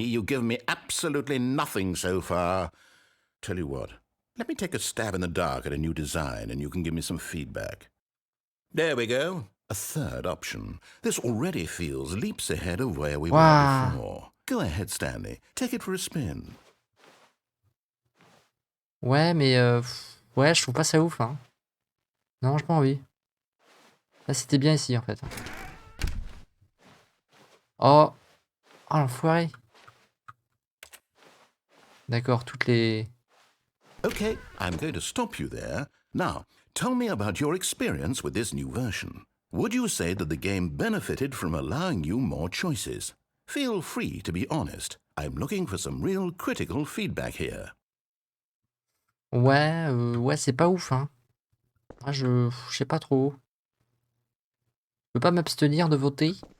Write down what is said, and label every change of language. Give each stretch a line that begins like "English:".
English: You've given me absolutely nothing so far. Tell you what, let me take a stab in the dark at a new design, and you can give me some feedback. There we go. A third option. This already feels leaps ahead of where we were before. Go ahead, Stanley. Take it for a spin.
French: Ouais, mais ouais, je trouve pas ça ouf, hein. Non, j'ai pas envie. Là, c'était bien ici, en fait. Oh, oh l'enfoiré. D'accord, toutes les...
English: Okay, I'm going to stop you there. Now, tell me about your experience with this new version. Would you say that the game benefited from allowing you more choices? Feel free to be honest. I'm looking for some real critical feedback here.
French: Ouais, ouais, c'est pas ouf, hein. Moi, je sais pas trop. Je peux pas m'abstenir de voter.